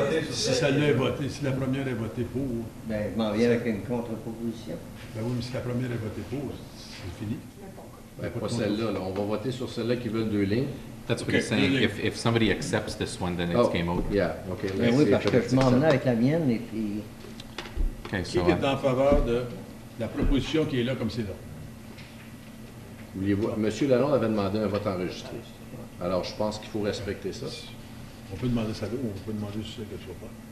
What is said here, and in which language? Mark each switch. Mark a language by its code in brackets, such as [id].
[fr] Si celle-là est votée, si la première est votée pour... Ben, je m'en viens avec une contre-proposition. Ben oui, mais si la première est votée pour, c'est fini. Pas celle-là. On va voter sur celle-là qui veut 2 lignes. [en] That's what he's saying. If somebody accepts this one, then it's game over. Yeah, okay. [fr] Ben oui, parce que je m'en venais avec la mienne et puis... [en] Okay, [fr] Qui est en faveur de la proposition qui est là comme c'est là? Monsieur Lalonde avait demandé un vote enregistré. Alors, je pense qu'il faut respecter ça. On peut demander ça là ou on peut demander juste quelque chose pas.